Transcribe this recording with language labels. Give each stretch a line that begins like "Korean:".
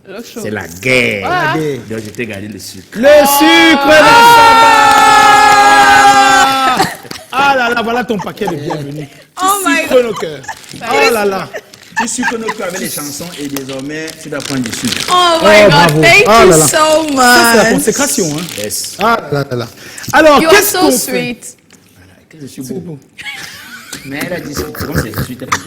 French: C'est la guerre. Donc, je t'ai gardé le sucre. Le sucre de Saba. Ah là là, voilà ton paquet de bienvenue. Sucre nos cœurs. Oh là là. Tu sucres nos cœurs avec les chansons et désormais, tu dois prendre du sucre.
English: Oh my God, thank you so much.
French: Ça, c'est la consécration. Hein.
English: Yes. Ah là là là.
French: Alors, qu'est-ce qu'on fait?
English: Sweet.
French: Je suis beau. Mais elle a dit c'est comme c'est suite.